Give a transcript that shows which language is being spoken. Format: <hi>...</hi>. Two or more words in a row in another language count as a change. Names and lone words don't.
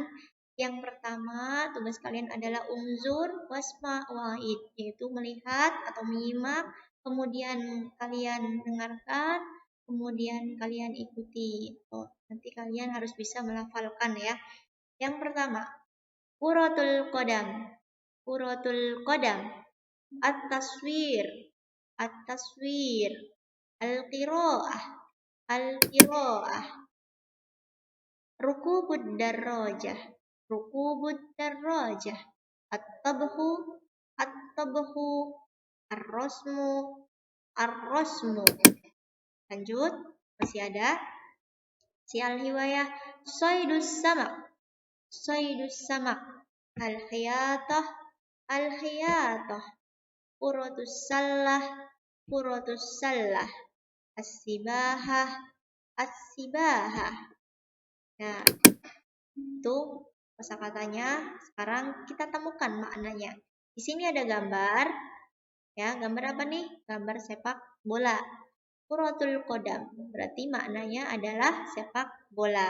<id>Yang pertama, tugas kalian adalah</id> <ar>انظر واسمع وأعد,</ar> <id>yaitu melihat atau menyimak, kemudian kalian dengarkan, kemudian kalian ikuti. Nanti kalian harus bisa melafalkan ya. Yang pertama,</id> <ar>كرة القدم. كرة القدم. التصوير. التصوير. القراءة. Al-qira'ah. ركوب الدراجة. ركوب الدراجة. الطبخ. الطبخ. الرسم. Ar-rasmu.</ar> <id>Lanjut, masih ada si al-hiwayah.</id> <ar>صيد السمك. صيد السمك. الخياطة. الخياطة. كرة السلة. كرة السلة. السباحة. السباحة.</ar> <id>Nah, itu kosakatanya. Sekarang kita temukan maknanya. Di sini ada gambar. Ya, gambar apa nih? Gambar sepak bola.</id> <ar>كرة القدم,</ar> <id>berarti maknanya adalah sepak bola.</id>